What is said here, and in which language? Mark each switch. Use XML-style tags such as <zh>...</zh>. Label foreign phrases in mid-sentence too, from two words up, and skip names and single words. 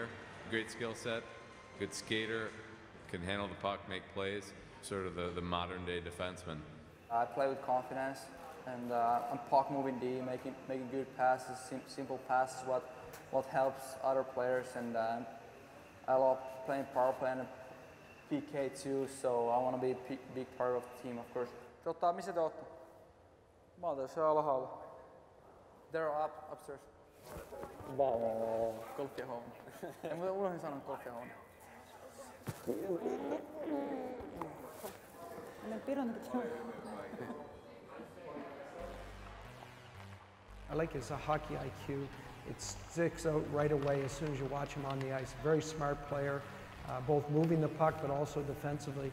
<en>Great skill set, good skater, can handle the puck, make plays, sort of the modern day defenseman. I play with confidence, and I'm puck moving D, making good passes, simple passes, what helps other players, and I love playing power play and PK too, so I want to be a big part of the team, of course.</en> <fi>Missä te ootte? Mä oon tässä alhaalla.</fi> <en>They're upstairs.</en> <fi>Golfkihuone. Mä unohdin sanoa golfkihuone.</fi> <en>I like his hockey IQ. It sticks out right away as soon as you watch him on the ice. Very smart player, both moving the puck but also defensively.</en>